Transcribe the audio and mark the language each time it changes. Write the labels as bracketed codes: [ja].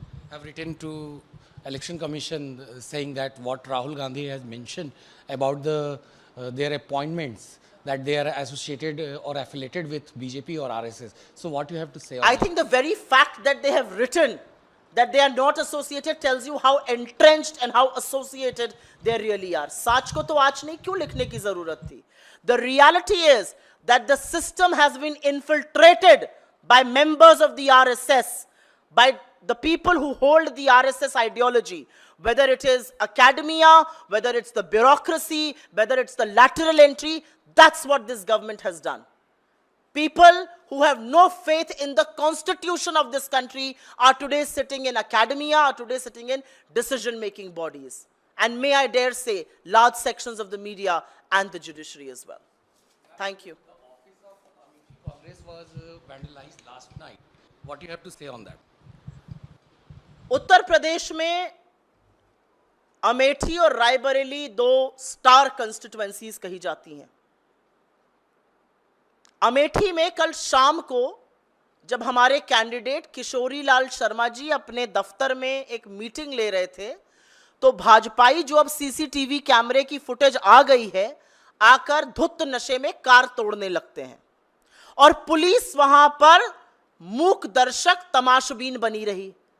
[en] have written to Election Commission saying that what Rahul Gandhi has mentioned about their appointments, that they are associated or affiliated with BJP or RSS. So what you have to say on I that? think the very fact that they have written that they are not associated tells you how entrenched and how associated they really are. [hi] साच को तो आज नहीं क्यों लिखने की जरूरत थी? [en] The reality is that the system has been infiltrated by members of the RSS, by the people who hold the RSS ideology, whether it is academia, whether it's the bureaucracy, whether it's the lateral entry. That's what this government has done. People who have no faith in the constitution of this country are today sitting in academia, are today sitting in decision-making bodies. And may I dare say, large sections of the media and the judiciary as well. Thank you. The office of Congress was vandalized last night. What do you have to say on that? [hi] Uttar Pradesh में अमेठी और रायबरेली दो star constituencies कही जाती हैं। अमेठी में कल शाम को जब हमारे कैंडिडेट किशोरी लाल शर्मा जी अपने दफ्तर में एक मीटिंग ले रहे थे, तो भाजपाई जो अब सीसीटीवी कैमरे की फुटेज आ गई है, आकर धुत नशे में कार तोड़ने लगते हैं और पुलिस वहां पर मूक दर्शक तमाशबीन बनी रही।